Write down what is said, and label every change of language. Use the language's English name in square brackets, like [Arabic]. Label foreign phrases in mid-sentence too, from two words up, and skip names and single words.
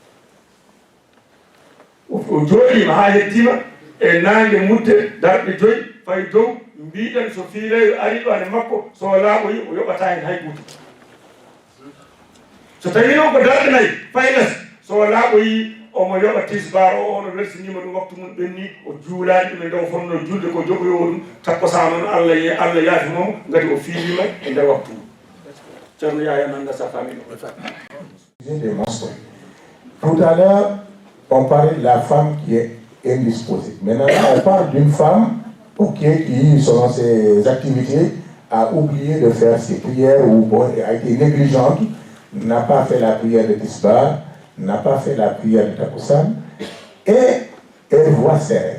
[Fula] o jooɗima ha heddima e nange mudde darɗe 5 fay dow mbiɗen so fiileyo ari ɗo ane makko so laaɓoyi o yoɓata hen hay goto so tawi noon ko darɗe 4 fay less so laaɓoyi omo yoɓa tisbar o ono welsinima ɗum waktu mum ɓenni o juulani ɗum e ndew fonno julde ko joɓoyo ɗum takkosan noon Allah yaafimomo gati o fiilima e nder waktu mum ceerno Yaya nanga [French] sa famille Des mensonges. Tout à l'heure, on parlait de la femme qui est indisposée. Maintenant, on parle d'une femme qui, selon ses activités, a oublié de faire ses prières ou a été négligente, n'a pas fait la prière de Tisbar, n'a pas fait la prière de Takkosan, et elle voit ses règles.